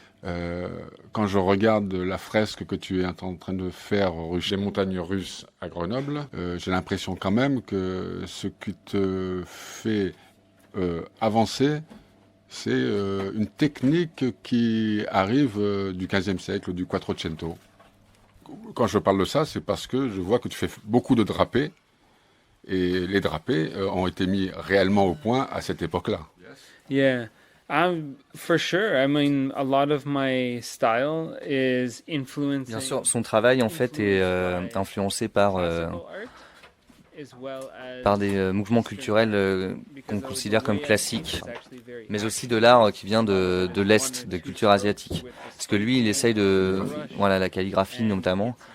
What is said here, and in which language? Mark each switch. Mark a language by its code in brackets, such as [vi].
[fr] Quand je regarde la fresque que tu es en train de faire chez les montagnes russes à Grenoble, j'ai l'impression quand même que ce qui te fait avancer, c'est une technique qui arrive du XVe siècle, du Quattrocento. Quand je parle de ça, c'est parce que je vois que tu fais beaucoup de drapés, et les drapés ont été mis réellement au point à cette époque-là. [en] Yeah. For sure. I mean, a lot of my style is influencing. [fr] Bien sûr, son travail en fait est influencé par des mouvements culturels qu'on considère comme classiques, mais aussi de l'art qui vient de l'Est, des cultures asiatiques. Parce que lui, il essaye la calligraphie notamment,